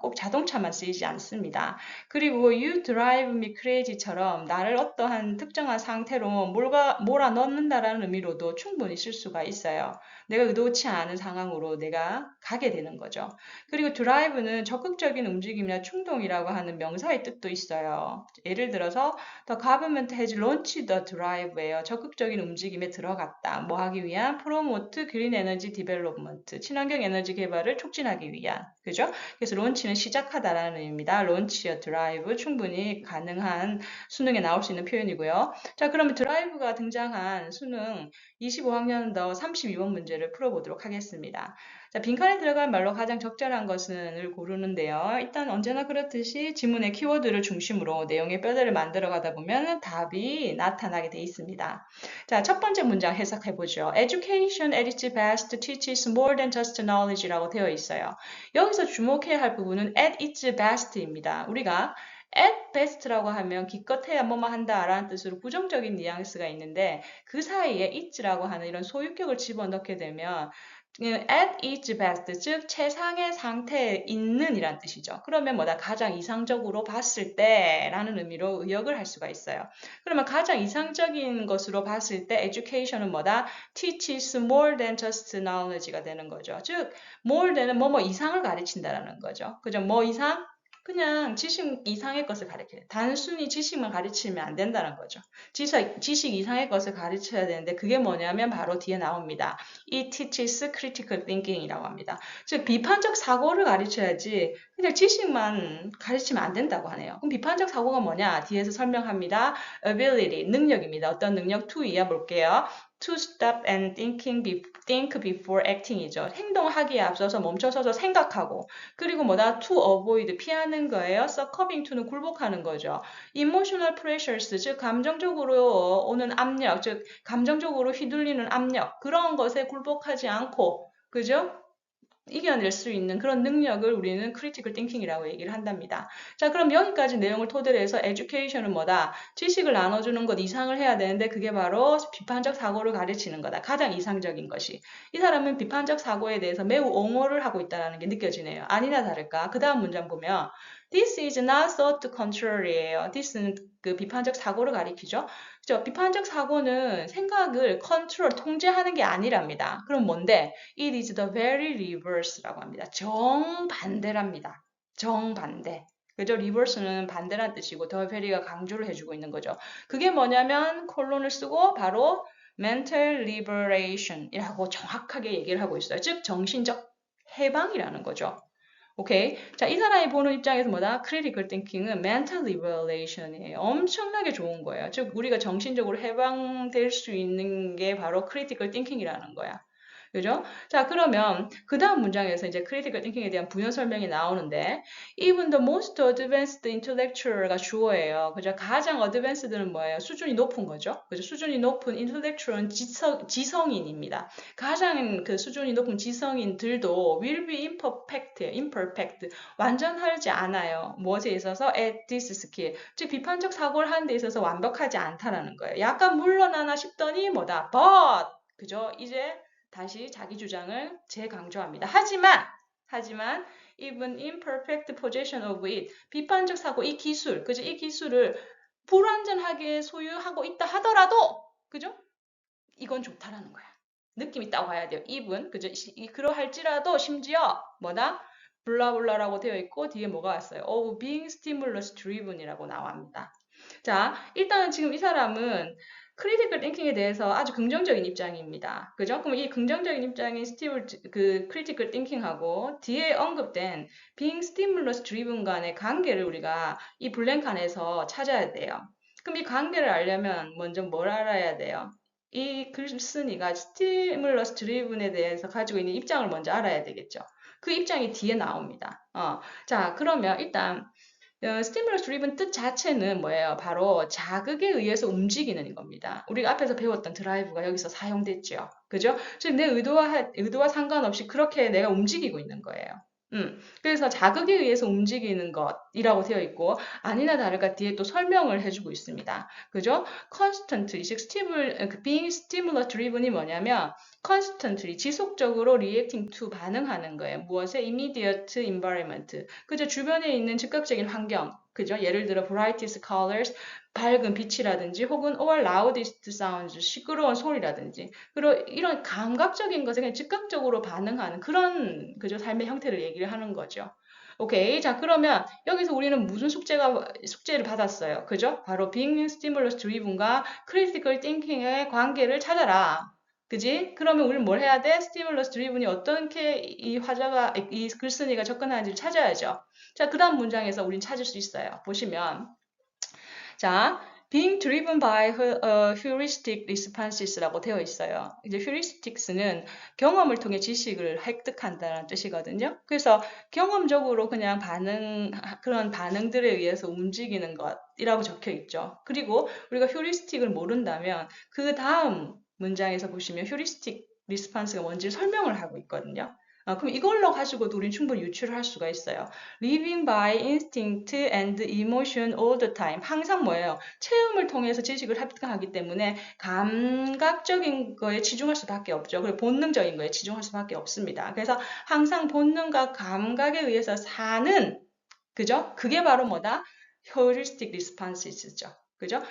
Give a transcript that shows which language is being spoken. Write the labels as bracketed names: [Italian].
[Korean] 꼭 자동차만 쓰이지 않습니다. 그리고 [English] you drive me crazy [Korean] 처럼 나를 어떠한 특정한 상태로 몰아 넣는다라는 의미로도 충분히 쓸 수가 있어요. 내가 의도치 않은 상황으로 내가 가게 되는 거죠. 그리고 drive는 적극적인 움직임이나 충동이라고 하는 명사의 뜻도 있어요. 예를 들어서 [English] the government has launched the drive예요. [Korean] 적극적인 움직임에 들어갔다. 뭐 하기 위한? [English] promote green energy development. [Korean] 친환경 에너지 개발을 촉진하기 위한. 그죠? 그래서 론치는 시작하다라는 의미입니다. 론치와 드라이브 충분히 가능한 수능에 나올 수 있는 표현이고요. 자, 그러면 드라이브가 등장한 수능 25학년도 32번 문제를 풀어보도록 하겠습니다. 자, 빈칸에 들어간 말로 가장 적절한 것은을 고르는데요. 일단 언제나 그렇듯이 지문의 키워드를 중심으로 내용의 뼈대를 만들어 가다 보면 답이 나타나게 돼 있습니다. 자, 첫 번째 문장 해석해 보죠. [English] Education at its best teaches more than just knowledge라고 [Korean] 되어 있어요. 여기서 주목해야 할 부분은 at its best입니다. 우리가 at best라고 하면 기껏해야 뭐뭐 한다라는 뜻으로 부정적인 뉘앙스가 있는데 그 사이에 it라고 하는 이런 소유격을 집어넣게 되면 at its best, 즉 최상의 상태에 있는 이란 뜻이죠. 그러면 뭐다? 가장 이상적으로 봤을 때 라는 의미로 의역을 할 수가 있어요. 그러면 가장 이상적인 것으로 봤을 때 education은 뭐다? [English] teaches more than just knowledge가 되는 거죠. [Korean] 즉 more than은 뭐뭐 이상을 가르친다라는 거죠. 그죠? 뭐 이상? 그냥 지식 이상의 것을 가르쳐요. 단순히 지식만 가르치면 안 된다는 거죠. 지식 이상의 것을 가르쳐야 되는데 그게 뭐냐면 바로 뒤에 나옵니다. [English] It teaches critical thinking이라고 [Korean] 합니다. 즉 비판적 사고를 가르쳐야지 그냥 지식만 가르치면 안 된다고 하네요. 그럼 비판적 사고가 뭐냐? 뒤에서 설명합니다. ability, 능력입니다. 어떤 능력? to 이어 볼게요. [English] To stop and think before acting이죠. [Korean] 행동하기에 앞서서 멈춰서서 생각하고 그리고 뭐다? [English] To avoid, [Korean] 피하는 거예요. [English] succumbing to [Korean] 는 굴복하는 거죠. [English] Emotional pressures, [Korean] 즉 감정적으로 오는 압력, 즉 감정적으로 휘둘리는 압력, 그런 것에 굴복하지 않고 그죠? 이겨낼 수 있는 그런 능력을 우리는 critical thinking이라고 얘기를 한답니다. 자, 그럼 여기까지 내용을 토대로 해서 education은 뭐다? 지식을 나눠주는 것 이상을 해야 되는데 그게 바로 비판적 사고를 가르치는 거다. 가장 이상적인 것이. 이 사람은 비판적 사고에 대해서 매우 옹호를 하고 있다는 게 느껴지네요. 아니나 다를까? 그 다음 문장 보면 [English] This is not thought contrary예요. [Korean] This는 그 비판적 사고를 가리키죠. 그죠? 비판적 사고는 생각을 컨트롤, 통제하는 게 아니랍니다. 그럼 뭔데? [English] It is the very reverse라고 [Korean] 합니다. 정반대랍니다. 정반대. 그죠? reverse는 반대란 뜻이고 the very가 강조를 해주고 있는 거죠. 그게 뭐냐면 콜론을 쓰고 바로 mental liberation이라고 정확하게 얘기를 하고 있어요. 즉 정신적 해방이라는 거죠. 오케이. 자, 이 사람이 보는 입장에서 뭐다? [English] critical thinking은 mental liberation이에요. [Korean] 엄청나게 좋은 거예요. 즉, 우리가 정신적으로 해방될 수 있는 게 바로 critical thinking이라는 거야. 그죠? 자, 그러면 그 다음 문장에서 이제 critical thinking에 대한 부연 설명이 나오는데 [English] even the most advanced intellectual [Korean] 가 주어예요. 그죠? 가장 advanced는 뭐예요? 수준이 높은 거죠. 그죠? 수준이 높은 intellectual은 지성인입니다. 가장 그 수준이 높은 지성인들도 [English] will be imperfect, [Korean] 완전하지 않아요. 무엇에 있어서 [English] at this skill, [Korean] 즉 비판적 사고를 하는 데 있어서 완벽하지 않다라는 거예요. 약간 물러나나 싶더니 뭐다? but, 그죠? 이제 다시 자기 주장을 재강조합니다. 하지만 [English] even imperfect possession of it, [Korean] 비판적 사고, 이 기술, 그죠? 이 기술을 불완전하게 소유하고 있다 하더라도, 그죠? 이건 좋다라는 거야. 느낌 있다고 봐야 돼요. even, 그죠? 그러할지라도 심지어 뭐다? 블라블라라고 되어 있고 뒤에 뭐가 왔어요? [English] of being stimulus driven이라고 [Korean] 나옵니다. 자, 일단은 지금 이 사람은 크리티컬 띵킹에 대해서 아주 긍정적인 입장입니다. 그죠? 그럼 이 긍정적인 입장인 그 크리티컬 띵킹하고 뒤에 언급된 being stimulus driven 간의 관계를 우리가 이 블랭크 안에서 찾아야 돼요. 그럼 이 관계를 알려면 먼저 뭘 알아야 돼요? 이 글쓴이가 스티뮬러스 드리븐에 대해서 가지고 있는 입장을 먼저 알아야 되겠죠. 그 입장이 뒤에 나옵니다. 자, 그러면 일단 스티뮬러스 드리븐 뜻 자체는 뭐예요? 바로 자극에 의해서 움직이는 겁니다. 우리가 앞에서 배웠던 드라이브가 여기서 사용됐죠. 그죠? 즉, 내 의도와 상관없이 그렇게 내가 움직이고 있는 거예요. 그래서 자극에 의해서 움직이는 것이라고 되어 있고, 아니나 다를까 뒤에 또 설명을 해주고 있습니다. 그죠? [English] constantly, 즉, being stimulus driven이 뭐냐면, constantly, [Korean] 지속적으로 [English] reacting to, [Korean] 반응하는 거예요. 무엇에? [English] immediate environment. [Korean] 그죠? 주변에 있는 즉각적인 환경. 그죠? 예를 들어, [English] brightest colors, [Korean] 밝은 빛이라든지, 혹은 [English] or loudest sounds, [Korean] 시끄러운 소리라든지. 그리고 이런 감각적인 것에 그냥 즉각적으로 반응하는 그런, 그죠? 삶의 형태를 얘기를 하는 거죠. 오케이. 자, 그러면 여기서 우리는 무슨 숙제를 받았어요? 그죠? 바로 being stimulus driven과 critical thinking의 관계를 찾아라. 그지? 그러면 우리는 뭘 해야 돼? 스티뮬러스 드리븐이 어떻게 이 글쓴이가 접근하는지를 찾아야죠. 자, 그 다음 문장에서 우린 찾을 수 있어요. 보시면. [English] 자, being driven by heuristic responses라고 [Korean] 되어 있어요. 이제 heuristics는 경험을 통해 지식을 획득한다는 뜻이거든요. 그래서 경험적으로 그냥 그런 반응들에 의해서 움직이는 것이라고 적혀 있죠. 그리고 우리가 heuristic을 모른다면 그 다음 문장에서 보시면 heuristic response가 뭔지 설명을 하고 있거든요. 그럼 이걸로 가지고도 우린 충분히 유추를 할 수가 있어요. [English] Living by instinct and emotion all the time. [Korean] 항상 뭐예요? 체험을 통해서 지식을 획득하기 때문에 감각적인 거에 치중할 수밖에 없죠. 그리고 본능적인 거에 치중할 수밖에 없습니다. 그래서 항상 본능과 감각에 의해서 사는, 그죠? 그게 바로 뭐다? heuristic responses죠. 그죠?